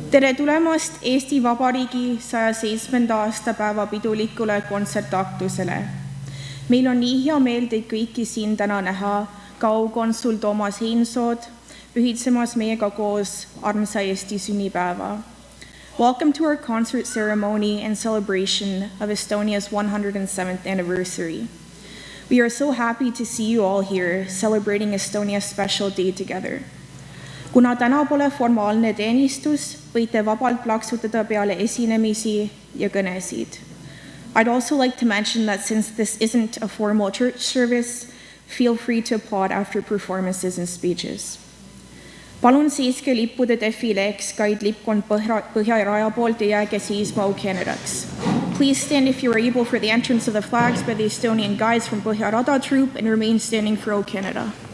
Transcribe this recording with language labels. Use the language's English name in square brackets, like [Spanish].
[Estonian] Tere tulemast Eesti Vabariigi 107. aastapäeva pidulikule kontsertaktusele. Meil on nii hea meel teid kõiki siin täna näha, ka aukonsul Toomas Heinsood, pühitsemas meiega koos armsa Eesti sünnipäeva. [English] Welcome to our concert ceremony and celebration of Estonia's 107th anniversary. We are so happy to see you all here celebrating Estonia's special day together. [Estonian] Kuna täna pole formaalne teenistus, võite vabalt plaksutada peale esinemisi ja kõnesid. [English] I'd also like to mention that since this isn't a formal church service, feel free to applaud after performances and speeches. [Estonian] Palun seiske lippude defileeks, kaid lippkond Põhja-Raja poolt ja jääge seisma O Canadaks. [English] Please stand if you are able for the entrance of the flags by the Estonian Guides from Põhja-Rada Troop and remain standing for O Canada.